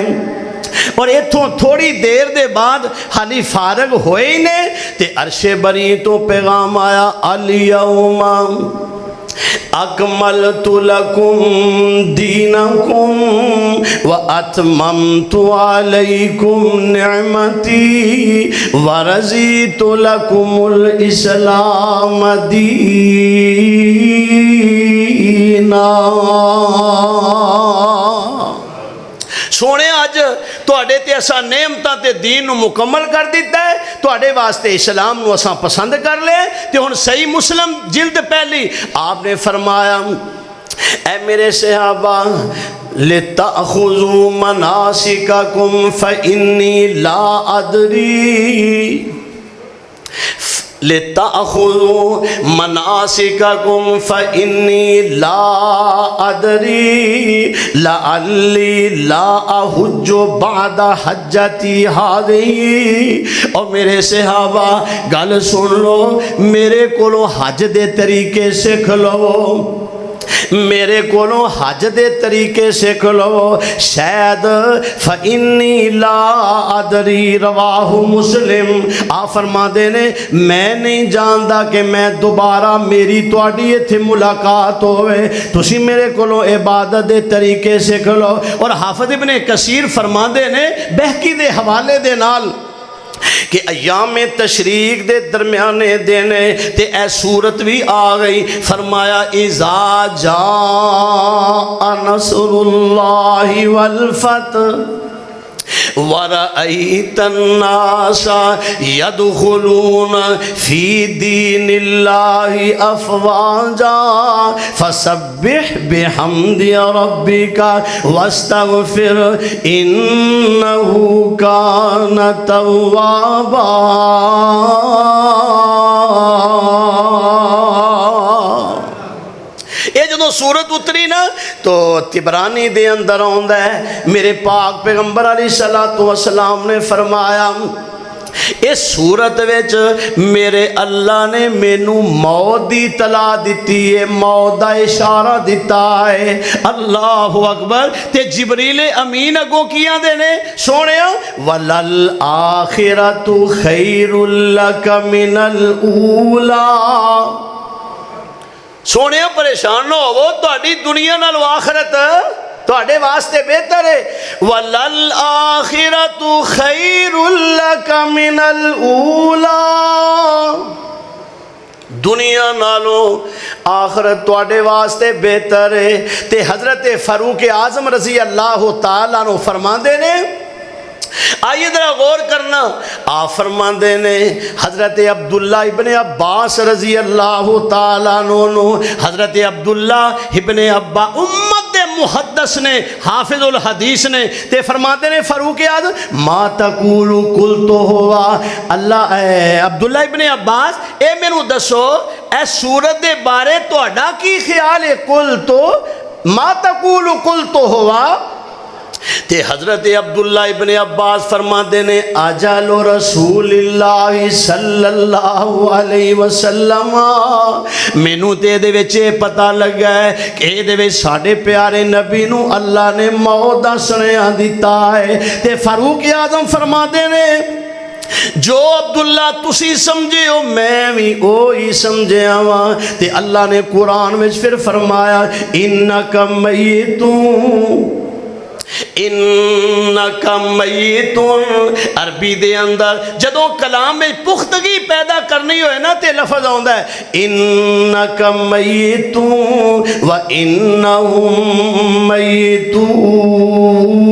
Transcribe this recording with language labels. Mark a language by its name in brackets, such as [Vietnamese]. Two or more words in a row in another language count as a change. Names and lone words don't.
[Punjabi] اور ایتھوں تھوڑی دیر دے بعد حالی فارغ ہوئے ہی نے تے عرش بری تو پیغام آیا [Arabic] الیوم اکملت لکم دینکم واتممت علیکم نعمتی ورضیت لکم الاسلام دینا۔ [Punjabi] سونے آج تواڈے تے اساں نعمتاں تے دین نو مکمل کر دیتا ہے، تواڈے واسطے اسلام نو اساں پسند کر لے، تے ہن صحیح مسلم جلد پہلی آپ نے فرمایا اے میرے صحابہ [Arabic] لِتَأْخُذُوا مَنَاسِكَكُمْ فَإِنِّي لَا أَدْرِي لِتَأْخُذُوا مَنَاسِكَكُمْ فَإِنِّي لَا أَدْرِي لَعَلِّي لَا أَحُجُّ بَعْدَ حَجَّتِي هَذِهِ۔ [Punjabi] اور میرے صحابہ گل سن لو، میرے کولوں حج دے طریقے سکھ لو، میرے کولوں حج دے طریقے سکھ لو، شاید [Arabic] فَإِنِّي لَا أَدْرِي رواہ مسلم۔ [Punjabi] آپ فرما دینے میں نہیں جاندا کہ میں دوبارہ میری تواڈی ایتھے ملاقات ہوئے، تسی میرے کولوں عبادت دے طریقے سکھ لو۔ اور حافظ ابن کثیر فرما دینے بہکی دے حوالے دے نال کہ ایام تشریق دے درمیانے دینے تے اے صورت بھی آ گئی، فرمایا [Arabic] اذا جاء نصر اللہ والفتح وَرَأَيْتَ النَّاسَ يَدْخُلُونَ فِي دِينِ اللَّهِ أَفْوَاجًا فَسَبِّحْ بِحَمْدِ رَبِّكَ وَاسْتَغْفِرْ إِنَّهُ كَانَ تَوَّابًا۔ [Punjabi] یہ جدو سورت اتری نا تو تبرانی دے اندر آندا ہے میرے پاک پیغمبر [Arabic] علیہ السلام [Punjabi] نے فرمایا اس صورت وچ میرے اللہ نے مینو موت دی اطلاع دیتی ہے، موت دا اشارہ دیتا ہے۔ [Arabic] اللہ اکبر۔ [Punjabi] تے جبریل امین اگوں کیاں دے نے سونیا [Arabic] وَلَلْآخِرَةُ خَيْرٌ لَكَ مِنَ الْأُولَى۔ [Punjabi] سونے پریشان نہ ہو، تہاڈی دنیا نال آخرت تہاڈے واسطے بہتر ہے۔ [Arabic] وَلَلْآخِرَةُ خَيْرٌ لَكَ مِنَ الْأُولَى۔ [Punjabi] دنیا نالوں آخرت تواڈے واسطے بہتر ہے۔ تے حضرت فاروق اعظم [Arabic] رضی اللہ تعالیٰ عنہ [Punjabi] فرماندے نے، آئیے ذرا غور کرنا، آپ فرماندے نے حضرت عبداللہ ابن عباس رضی اللہ تعالیٰ عنہ، حضرت عبداللہ ابن عباس امت دے محدث نے، [Arabic] حافظ الحدیث [Punjabi] نے، تے فرماندے نے فاروق اعظم [Arabic] ما تقول قلت ہوا [Punjabi] اللہ عبداللہ ابن عباس اے مینوں دسو اے سورت دے بارے تہاڈا کی خیال ہے؟ [Arabic] قلت ما تقول قلت ہوا، [Punjabi] تے حضرت عبداللہ ابن عباس فرماتے نے [Arabic] اجل رسول اللہ صلی اللہ علیہ وسلم، [Punjabi] مینوں تے دے وچ پتہ لگا ہے کہ دے وچ ساڈے پیارے نبی نو اللہ نے موت دا سنیا دتا ہے۔ تے فاروق اعظم فرماتے نے جو عبداللہ تسی سمجھے ہو میں بھی وہی سمجھیا ہاں۔ تے اللہ نے قرآن میں پھر فرمایا [Arabic] انکا میتون، انکا میتون، [Punjabi] عربی دے اندر جدوں کلام میں پختگی پیدا کرنی ہوئے نا تے لفظ آندا ہے [Arabic] انکا میتون و انہم میتون۔